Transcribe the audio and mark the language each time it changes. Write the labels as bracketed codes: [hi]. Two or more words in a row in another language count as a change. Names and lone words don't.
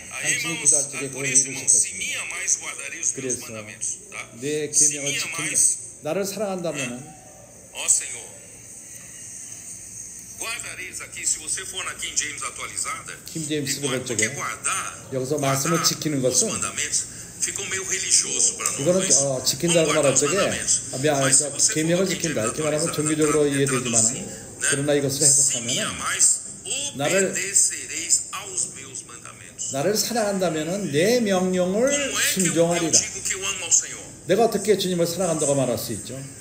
[ko] 당신이 기도할 적에 그걸 이루실 것입니다. 그래서 내 계명을 지키며 나를 사랑한다면 킹제임스를 볼 적에 여기서 말씀을 지키는 것은 [pt] ficou meio religioso para nós. [ko] 이거는 지킨다고 말할 적에 계명을 지킨다 이렇게 말하면 종교적으로 이해되지만 그러나 이것을 해석하면 나를 사랑한다면 내 명령을 순종하리라. 내가 어떻게 주님을 사랑한다고 말할 수 있죠?